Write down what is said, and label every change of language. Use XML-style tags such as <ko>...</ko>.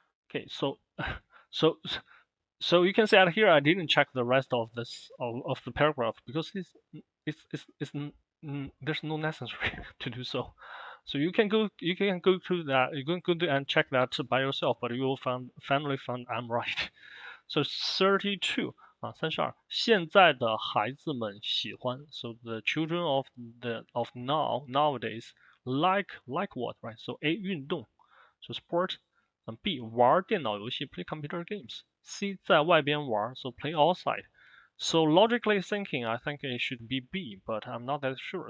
<en>Okay, so so so you can see out here I didn't check the rest of this of the paragraph because it's there's no necessary to do so. So you can go to that, you can go to and check that by yourself, but you will finally find I'm right.</en> <zh>So 32啊，32，现在的孩子们喜欢。</zh> <en>So the children of nowadays like what, right? So A 运动，so sport，B</en> <zh>玩电脑游戏</zh> <en>play computer games，C</en> <zh>在外边玩，</zh> <en>so play outside。 So logically thinking, I think it should be B, but I'm not that sure.</en>